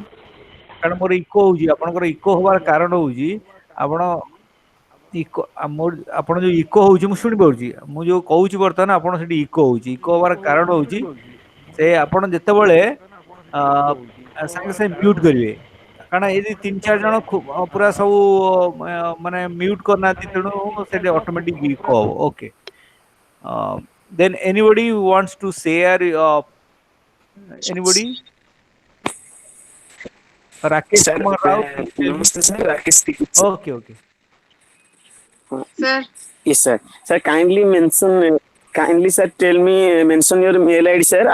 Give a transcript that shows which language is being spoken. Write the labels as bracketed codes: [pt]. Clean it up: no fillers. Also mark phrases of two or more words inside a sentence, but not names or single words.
[or] କାରଣ ମୋର ଇକୋ ହଉଛି, ଆପଣଙ୍କର ଇକୋ ହବାର କାରଣ ହଉଛି ଆପଣ ଇକୋ ଆପଣ ଯୋଉ ଇକୋ ହଉଛି ମୁଁ ଶୁଣିପାରୁଛି, ମୁଁ ଯୋଉ କହୁଛି ବର୍ତ୍ତମାନ ଆପଣ ସେଠି ଇକୋ ହଉଛି। ଇକୋ ହବାର କାରଣ ହଉଛି ସେ ଆପଣ ଯେତେବେଳେ ସାଙ୍ଗେ ସାଙ୍ଗେ ମ୍ୟୁଟ୍ କରିବେ, କାରଣ ଏଇ ତିନି ଚାରି ଜଣ ପୁରା ସବୁ ମାନେ ମ୍ୟୁଟ୍ କରିନାହାନ୍ତି, ତେଣୁ ସେଠି ଅଟୋମେଟିକ ଇକୋ ହବ। ଓକେ, [en] then anybody who wants to share anybody? Rakesh Sir, Kumar Rao, please tell me. namaste sir, Rakesh speaking sir. Okay, okay. Sir, Yes sir. Sir, kindly sir tell me, mention your mail ID sir.